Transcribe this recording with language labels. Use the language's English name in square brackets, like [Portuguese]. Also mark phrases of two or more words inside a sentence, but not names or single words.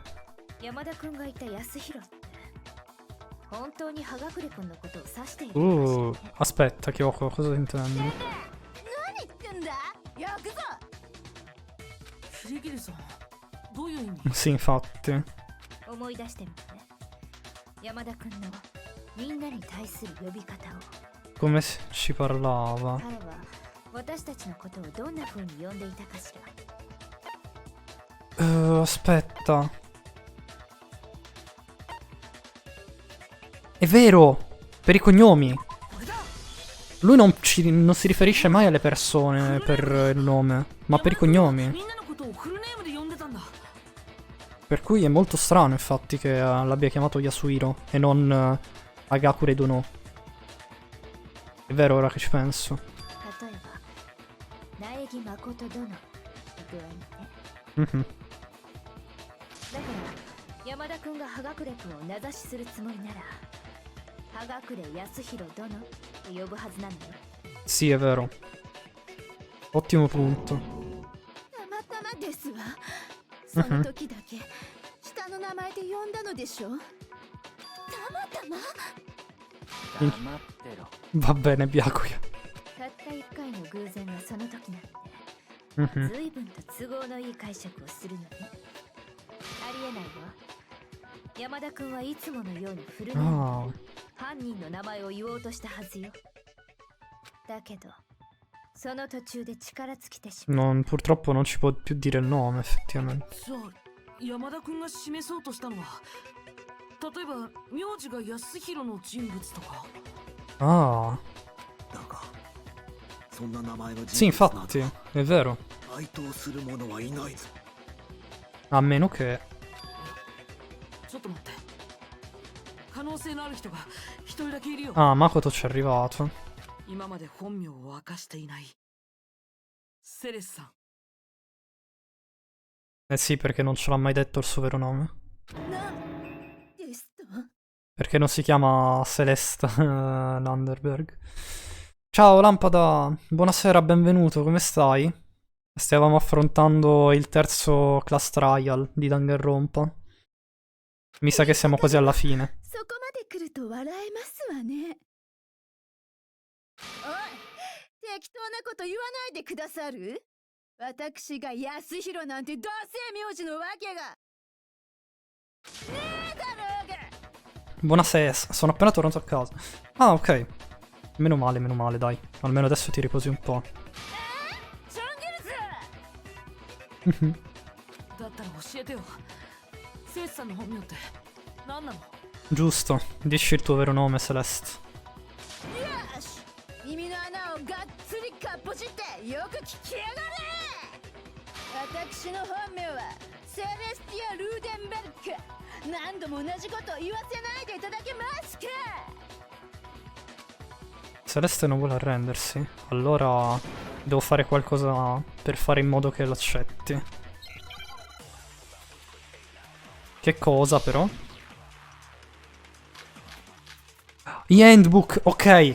[Japanese] 山田君が言った安弘って本当に葉隠れ君のことを指しているのかしらね。 [Italian] Aspetta, Kyoko, cosa intendi? [Japanese] 何言ってんだ。ヤクザ。キリギリさん、どういう意味？ [Italian] Sì, infatti. [Japanese] 思い出してみてね。山田君のみんなに対する呼び方を。 [Italian] Come ci parlava? [Japanese] 彼は私たちのことをどんな風に呼んでいたかしら。 [Italian] Aspetta. È vero! Per i cognomi. Lui non si riferisce mai alle persone per il nome, ma per i cognomi. [Japanese] みんなのことをフルネームで呼んでたんだ。 [Italian] Per cui è molto strano, infatti, che l'abbia chiamato Yasuhiro e non Hagakure Dono. È vero, ora che ci penso. [Japanese] 例えば苗木誠殿の具合にね。 Mhm. だから山田君が葉隠れ君を名指しするつもりなら葉隠れ安弘殿って呼ぶはずなのよ。 [Italian] Sì, è vero. Ottimo punto. [Japanese] たまたまですわ。その時だけ下の名前で呼んだのでしょ。たまたま。黙ってろ。 [Italian] Va bene, Byakuya. [Japanese] たった一回の偶然がその時なんて Mhm. 随分と都合のいい解釈をするのね。ありえないわ。山田君はいつものようにフルネーム Ah. で犯人の名前を言おうとしたはずよ。だけどその途中で力尽きてしまう。 [Italian] Purtroppo non ci può più dire il nome, effettivamente. [Japanese] じゃあ山田君が示そうとしたのは、例えば名字が安弘の人物とか。 Ah. だがそんな名前の [Italian] Sì, [Japanese] 人物な [Italian] infatti, [Japanese] ど [Italian] è vero. [Japanese] 該当する者はいないぞ。 [Italian] A meno che... [Japanese] ちょっと待って。可能性のある人が一人だけいるよ。 [Italian] Ah, Makoto ci è arrivato. [Japanese] 今まで本名を明かしていないセレスさん。 [Italian] Eh sì, perché non ce l'ha mai detto il suo vero nome. [Japanese] なんですと。 [Italian] Perché non si chiama Celeste Landerberg. Ciao Lampada, buonasera, benvenuto, come stai? Stavamo affrontando il terzo [English] class trial [Italian] di Danganronpa. Mi sa che siamo quasi alla fine. [Japanese] そこまで来ると笑えますわね。おい、適当なこと言わないでくださる？私が安弘なんて同姓名字のわけがねえだろうが。 [Italian] Buonasera, sono appena tornato a casa. Ah, ok. Meno male, dai. Almeno adesso ti riposi un po'. [Japanese] チョンギルズ。だったら教えてよ。セレスさんの本名って何なの？ [Italian] Giusto, dici il tuo vero nome, Celeste. [Japanese] よし、耳の穴をがっつりかっぽじってよく聞きやがれ。私の本名はセレスティア・ルーデンベルク。何度も同じことを言わせないでいただけますか。 [Italian] Celeste non vuole arrendersi. Allora devo fare qualcosa per fare in modo che l'accetti. Che cosa però? I handbook, ok.